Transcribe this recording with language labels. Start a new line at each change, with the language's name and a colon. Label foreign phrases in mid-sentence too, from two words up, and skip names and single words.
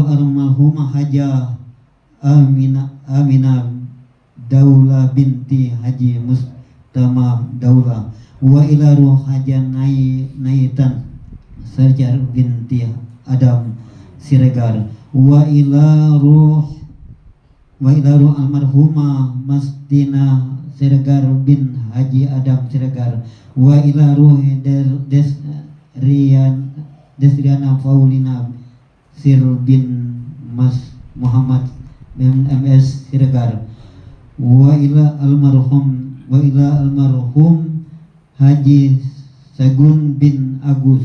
Indonesian: almarhumah Haja Aminah Daula binti Haji Mustama Daula
Arabic: وإلى روح
Indonesian: Haja Naitan Sarjar binti Adam Siregar
Arabic: وإلى روح وإلى روح
Indonesian: almarhumah Mastina Siregar bin Haji Adam Siregar,
Arabic: وإلى روح
Indonesian: Desriana Paulina Sir bin Mas Muhammad MS Siregar,
Arabic: وإلى
Indonesian: almarhum Haji Sagun bin Agus